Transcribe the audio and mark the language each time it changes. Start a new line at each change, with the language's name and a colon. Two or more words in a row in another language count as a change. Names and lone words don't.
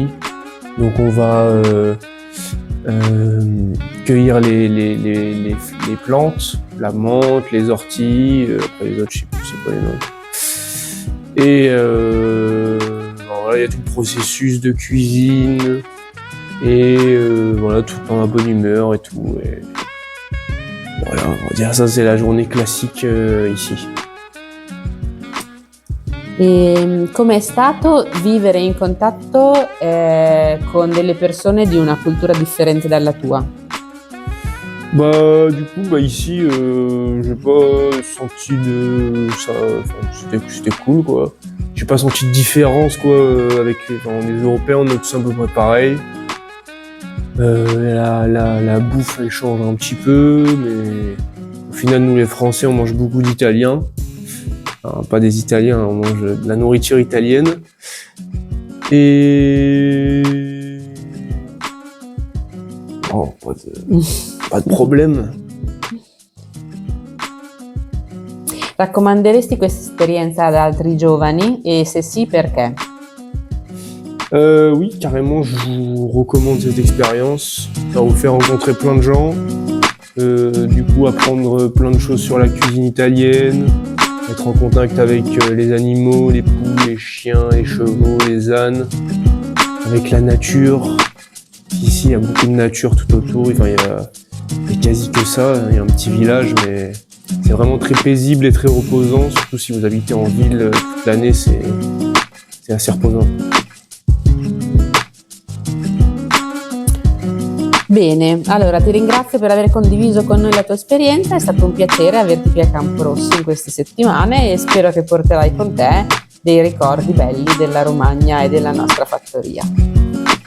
French: Donc on va cueillir les plantes, la menthe, les orties, après les autres je sais plus c'est quoi les noms. Et voilà, il y a tout le processus de cuisine et voilà, tout dans la bonne humeur et tout. Et voilà, on va dire ça c'est la journée classique ici.
Italian: E com'è stato vivere in contatto con delle persone di una cultura differente dalla tua?
French: Du coup, ici, j'ai pas senti de ça. C'était cool, quoi. J'ai pas senti de différence, quoi, avec les Européens, on est tous à peu près pareil. La bouffe, elle change un petit peu, mais au final, nous les Français, on mange beaucoup d'Italiens. Enfin, pas des Italiens, on mange de la nourriture italienne. Et oh, pas de problème.
Italian: Raccomanderesti questa esperienza ad altri giovani e se sì, perché?
French: Oui, carrément, je vous recommande cette expérience. Ça vous fait rencontrer plein de gens, du coup apprendre plein de choses sur la cuisine italienne, être en contact avec les animaux, les poules, les chiens, les chevaux, les ânes, avec la nature. Ici, il y a beaucoup de nature tout autour, enfin, il y a quasi que ça, il y a un petit village, mais c'est vraiment très paisible et très reposant, surtout si vous habitez en ville toute l'année, c'est assez reposant.
Italian: Bene, allora ti ringrazio per aver condiviso con noi la tua esperienza, è stato un piacere averti qui a Camporosso in queste settimane e spero che porterai con te dei ricordi belli della Romagna e della nostra fattoria.